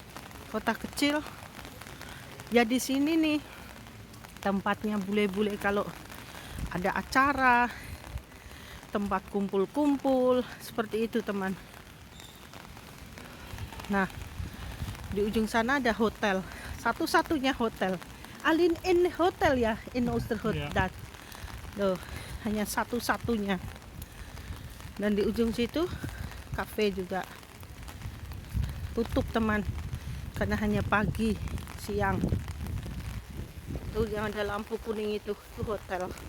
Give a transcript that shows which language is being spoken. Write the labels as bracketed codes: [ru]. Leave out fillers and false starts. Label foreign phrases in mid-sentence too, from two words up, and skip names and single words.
[id] Kota kecil Ya di sini nih tempatnya bule-bule kalau ada acara, tempat kumpul-kumpul seperti itu teman. Nah di ujung sana ada hotel, satu-satunya hotel, Alin in hotel ya, in Oosterhout. Iya. Loh, hanya satu-satunya. Dan di ujung situ kafe juga tutup teman, karena hanya pagi siang. Tuh yang ada lampu kuning itu hotel.